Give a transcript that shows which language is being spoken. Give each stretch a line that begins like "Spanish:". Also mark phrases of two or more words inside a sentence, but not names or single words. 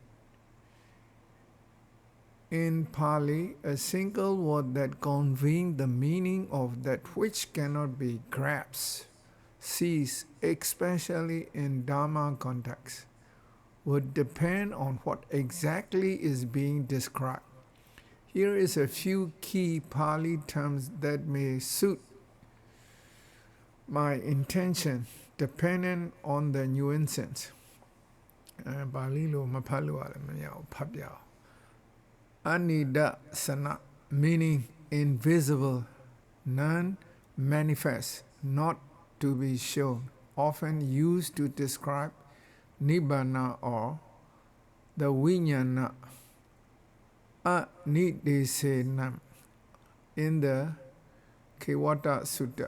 English: In Pali, a single word that conveys the meaning of that which cannot be grasped, seized, especially in Dharma context, would depend on what exactly is being described. Here is a few key Pali terms that may suit my intention depending on the nuances. Pali lo mapalu ala manyao papyao.
Pali: Anida sana,
English: meaning invisible, non-manifest, not to be shown, often used to describe Nibbana or the Vijnana. Anidesenam in the Kewata Sutta.